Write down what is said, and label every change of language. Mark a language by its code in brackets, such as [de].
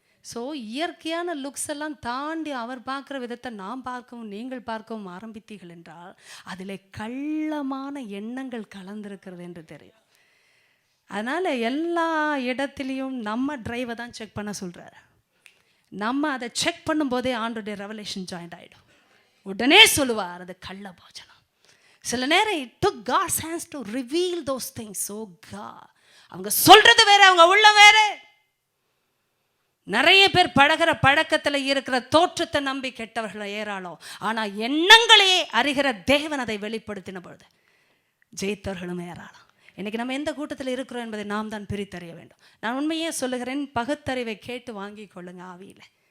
[ta] So இயற்கையான looks எல்லாம் தாண்டி அவர் பார்க்குற விதத்தை நாம் பார்க்கவும் நீங்கள் பார்க்கவும் ஆரம்பித்தீர்கள் என்றால் அதில் கள்ளமான எண்ணங்கள் கலந்திருக்கிறது என்று தெரியும். அதனால் எல்லா இடத்துலையும் நம்ம டிரைவை தான் செக் பண்ண சொல்கிறார். நம்ம அதை செக் பண்ணும்போதே ஆண்டோடைய ரெவலேஷன் ஜாயிண்ட் ஆகிடும். உடனே சொல்லுவார் அது கள்ள போஜனம். சில நேரம் [en] it took God's hands to reveal those things. [ta] So God, அவங்க சொல்கிறது வேறு, அவங்க உள்ள வேறு. நிறைய பேர் பழகிற பழக்கத்தில் இருக்கிற தோற்றத்தை நம்பி கெட்டவர்கள் ஏராளம். ஆனால் எண்ணங்களையே அறிகிற தேவன் அதை வெளிப்படுத்தின பொழுது ஜெயித்தவர்களும் ஏராளம். இன்றைக்கி நம்ம எந்த கூட்டத்தில் இருக்கிறோம் என்பதை நாம் தான் பிரித்தறிய வேண்டும். நான் உண்மையே சொல்லுகிறேன், பகுத்தறிவை கேட்டு வாங்கி கொள்ளுங்க ஆவியில்.